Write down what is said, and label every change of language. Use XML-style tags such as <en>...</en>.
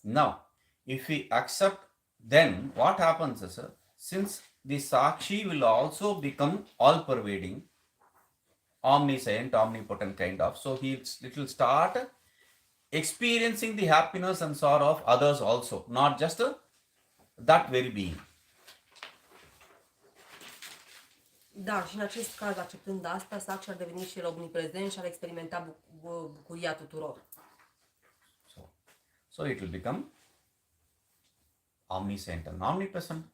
<en>Now, if we accept, then what happens is, since the Sakshi will also become all-pervading, omniscient, omnipotent kind of, so it will start experiencing the happiness and sorrow of others also, not just that very being.</en> <ro>Da, și în acest caz, acceptând asta, Sakshi ar deveni și el omniprezent și ar experimenta bucuria tuturor.</ro> <en>So it will become omniscient and omnipresent.</en>